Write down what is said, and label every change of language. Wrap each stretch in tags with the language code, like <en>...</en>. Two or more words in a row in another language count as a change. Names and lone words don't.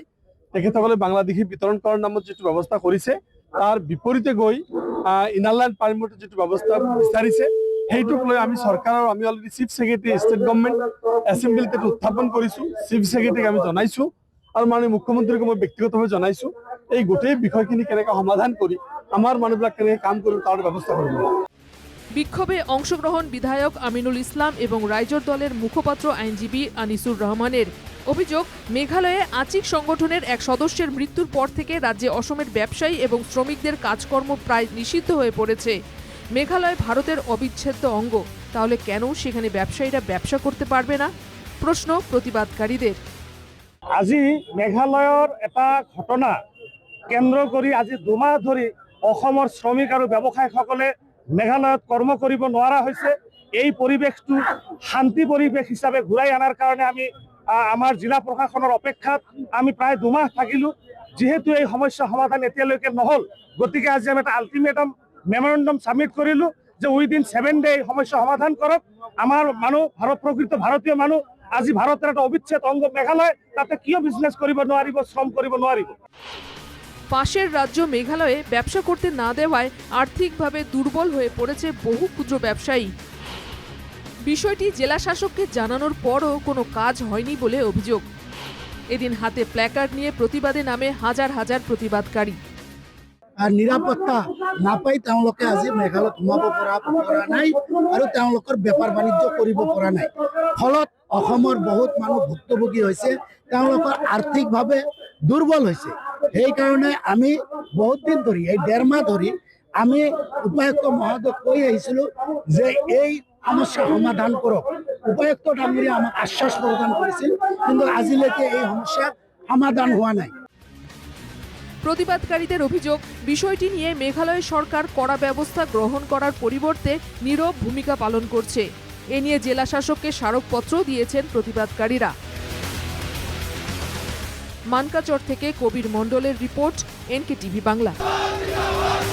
<as>তেখেতসকলে বাংলাদেশী বিতৰণ কৰাৰ নামত যিটো ব্যৱস্থা কৰিছে, তাৰ বিপৰীতে গৈ ইনাৰলাইন পাৰ্মিটৰ যিটো ব্যৱস্থা বিচাৰিছে, সেইটোক লৈ আমি চৰকাৰৰ আমি অলৰেডি</as> <en>chief secretary state government</en> <as>এছেম্বলিত উত্থাপন কৰিছো।</as> <en>chief secretary</en> <as>আমি জনাইছো আৰু মাননীয় মুখ্যমন্ত্ৰীক মই ব্যক্তিগতভাৱে জনাইছো। এই গোটেই বিষয়খিনি কেনেকৈ সমাধান কৰি আমাৰ মানুহবিলাক কেনেকৈ কাম কৰিব তাৰ ব্যৱস্থা কৰিব।</as> <bn>বিক্ষোভে অংশগ্রহণ বিধায়ক আমিনুল ইসলাম এবং রাইজর দলের মুখপাত্র আইনজীবী আনিসুর রহমানের। অভিযোগ, মেঘালয়ে আচিক সংগঠনের এক সদস্যের মৃত্যুর পর থেকে রাজ্যে অসমের ব্যবসায়ী এবং শ্রমিকদের কাজকর্ম প্রায় নিষিদ্ধ হয়ে পড়েছে। মেঘালয় ভারতের অবিচ্ছেদ্য অঙ্গ, তাহলে কেন সেখানে ব্যবসায়ীরা ব্যবসা করতে পারবে না? প্রশ্ন প্রতিবাদকারীদের।</bn> <as>আজি মেঘালয়ৰ এটা ঘটনা কেন্দ্ৰ কৰি আজি 2 মাহ ধৰি অসমৰ শ্ৰমিক আৰু ব্যৱসায়ীসকলে মেঘালয়ত কৰ্ম কৰিব নোৱাৰা হৈছে। এই পৰিৱেশটো শান্তি পৰিৱেশ হিচাপে ঘূৰাই অনাৰ কাৰণে আমি আমাৰ জিলা প্ৰশাসনৰ অপেক্ষাত আমি প্ৰায় 2 মাহ থাকিলোঁ। যিহেতু এই সমস্যা সমাধান এতিয়ালৈকে নহ'ল, গতিকে আজি আমি এটা</as> <en>ultimatum memorandum submit</en> <as>কৰিলোঁ যে</as> <en>within 7 day</en> <as>এই সমস্যা সমাধান কৰক। আমাৰ মানুহ প্ৰকৃত ভাৰতীয় মানুহ আজি ভাৰতৰ একটা অবিচ্ছেদ অঙ্গ মেঘালয়, তাতে কিয় বিজনেস কৰিব নোৱাৰিব, শ্রম কৰিব নোৱাৰিব?</as> <bn>পাশের রাজ্য মেঘালয়ে ব্যবসা করতে না দেওয়ায় আর্থিকভাবে দুর্বল হয়ে পড়েছে বহু ক্ষুদ্র ব্যবসায়ী। বিষয়টি জেলা শাসককে জানানোর পরও কোনো কাজ হয়নি বলে অভিযোগ। এদিন হাতে প্ল্যাকার্ড নিয়ে প্রতিবাদে নামে হাজার হাজার প্রতিবাদকারী।</bn> <as>আর নিরাপত্তা নাপাই তেওঁলোকে আজি মেঘালয়ত সোমাব পৰা নাই আৰু তেওঁলোকৰ বেপাৰ বাণিজ্য কৰিব পৰা নাই। ফলত অসমৰ বহুত মানুহ ভুক্তভোগী হৈছে, তেওঁলোকৰ আৰ্থিকভাৱে দুৰ্বল হৈছে। সেইকাৰণে আমি বহুত দিন ধৰি এই 1.5 মাহ ধৰি আমি উপায়ুক্ত মহোদয়ক কৈ আহিছিলোঁ যে এই সমস্যা সমাধান কৰক। উপায়ুক্ত ডাঙৰীয়া আমাক আশ্বাস প্ৰদান কৰিছিল, কিন্তু আজিলৈকে এই সমস্যা সমাধান হোৱা নাই।</as> <bn>প্রতিবাদকারীদের অভিযোগ, বিষয়টি নিয়ে মেঘালয় সরকার কড়া ব্যবস্থা গ্রহণ করার পরিবর্তে নীরব ভূমিকা পালন করছে। এ নিয়ে জেলা শাসককে স্মারকপত্র দিয়েছেন প্রতিবাদকারীরা। মানকাচর থেকে কবির মণ্ডলের রিপোর্ট, NK টিভি বাংলা।</bn>